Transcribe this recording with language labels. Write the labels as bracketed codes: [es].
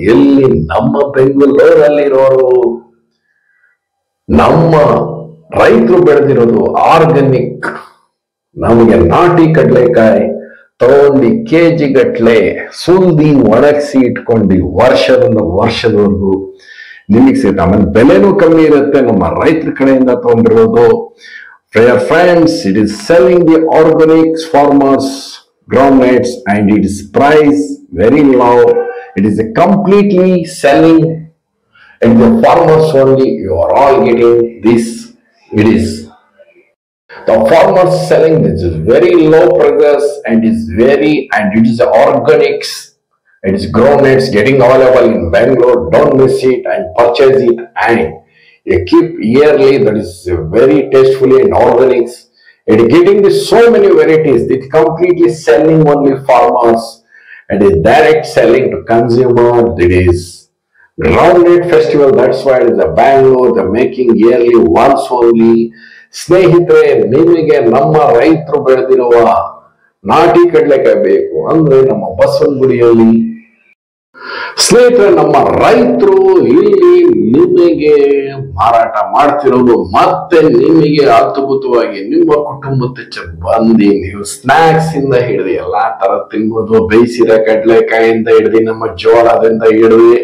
[kn] ಎಲ್ಲಿ ನಮ್ಮ ಬೆಂಗಳೂರಲ್ಲಿರೋರು ನಮ್ಮ ರೈತರು ಬೆಳೆದಿರೋದು ಆರ್ಗಾನಿಕ್ ನಮಗೆ ನಾಟಿ ಕಡ್ಲೆಕಾಯಿ ತಗೊಂಡು ಕೆಜಿ ಗಟ್ಲೆ ಸುಲ್ದಿ ಒಣಗಿಸಿ ಇಟ್ಕೊಂಡು ವರ್ಷದವರೆಗೂ ನಿಮಗೆ ಸಿಗುತ್ತೆ. ಆಮೇಲೆ ಬೆಲೆನೂ ಕಮ್ಮಿ ಇರುತ್ತೆ. ನಮ್ಮ ರೈತರ ಕಡೆಯಿಂದ ತಗೊಂಡಿರೋದು. [en] Friends, it is selling the organic farmers groundnuts and it is price very low. It is a completely selling and the farmers only. You are all getting this. It is the farmers selling this is very low prices and it is organics. It is groundnuts getting available in Bangalore. Don't miss it and purchase it, and you keep yearly. That is very tastefully and organics. It is getting so many varieties. It is completely selling only farmers. It is direct selling to consumer. It is groundnut festival. That's why it is a Bangalore. They're making yearly once only. [kn] ಸ್ನೇಹಿತರೆ, ನಿಮಗೆ ನಮ್ಮ ರೈತರು ಬೆಳೆದಿರುವ ನಾಟಿ ಕಡ್ಲೆಕಾಯಿ ಬೇಕು ಅಂದ್ರೆ ನಮ್ಮ ಬಸವನಗುಡಿಯಲ್ಲಿ ಸ್ನೇಹಿತರೆ ನಮ್ಮ ರೈತರು ಇಲ್ಲಿ ನಿಮಗೆ ಮಾರಾಟ ಮಾಡ್ತಿರೋದು. ಮತ್ತೆ ನಿಮಗೆ ಅದ್ಭುತವಾಗಿ ನಿಮ್ಮ ಕುಟುಂಬದ ಬಂದು ನೀವು ಸ್ನಾಕ್ಸ್ ಇಂದ ಹಿಡಿದು ಎಲ್ಲಾ ತರ ತಿನ್ಬೋದು. ಬೇಯಿಸಿದ ಕಡ್ಲೆಕಾಯಿಂದ ಹಿಡಿದು ನಮ್ಮ ಜೋಳದಿಂದ ಹಿಡಿದು